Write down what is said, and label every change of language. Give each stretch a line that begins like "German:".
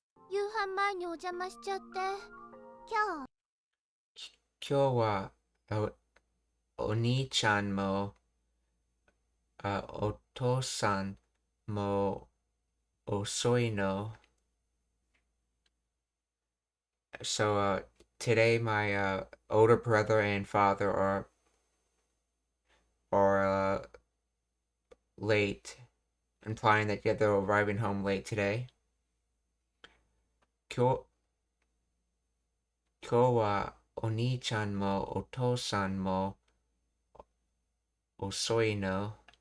Japanese: 夕飯前にお邪魔しちゃって。今日はお兄ちゃんもお父さんも遅いの。
English: So today my older brother and father are late, implying that yeah, they're arriving home late today.
Japanese: 今日はお兄ちゃんもお父さんも遅いの。